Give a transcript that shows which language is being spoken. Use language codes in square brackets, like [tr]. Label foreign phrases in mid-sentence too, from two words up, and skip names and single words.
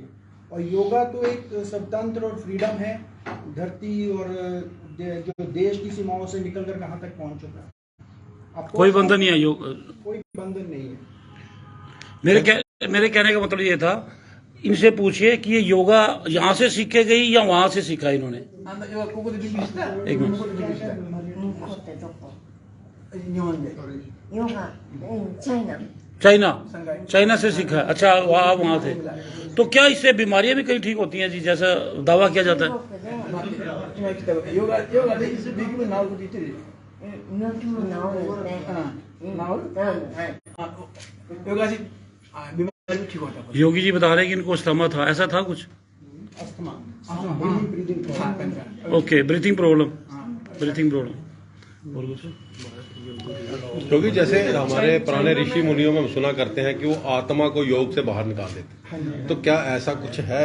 [hi] और योगा तो एक स्वतंत्र और फ्रीडम है, धरती और जो देश की सीमाओं से निकलकर कहाँ तक पहुँच चुका है। कोई बंधन नहीं है योग, कोई बंधन नहीं है। मेरे कहने का मतलब ये था, इनसे पूछिए कि ये योगा यहाँ से सीखे गई या वहाँ से सीखा इन्होंने? एक मिनट। [ja] 向こうってどこ？日本でヨガ、チャイナ。 [hi] चाइना से सीखा। अच्छा, वहाँ थे। तो क्या इससे बीमारियां भी कहीं ठीक होती हैं जी, जैसा दावा किया जाता है? [ja] 病気も治るよね。 [hi] योगी जी बता रहे हैं कि इनको अस्थमा था, ऐसा था कुछ? ओके, [en] breathing problem [hi] और कुछ? क्योंकि जैसे हमारे पुराने ऋषि मुनियों में हम सुना करते हैं कि वो आत्मा को योग से बाहर निकाल देते हैं, तो क्या ऐसा कुछ है?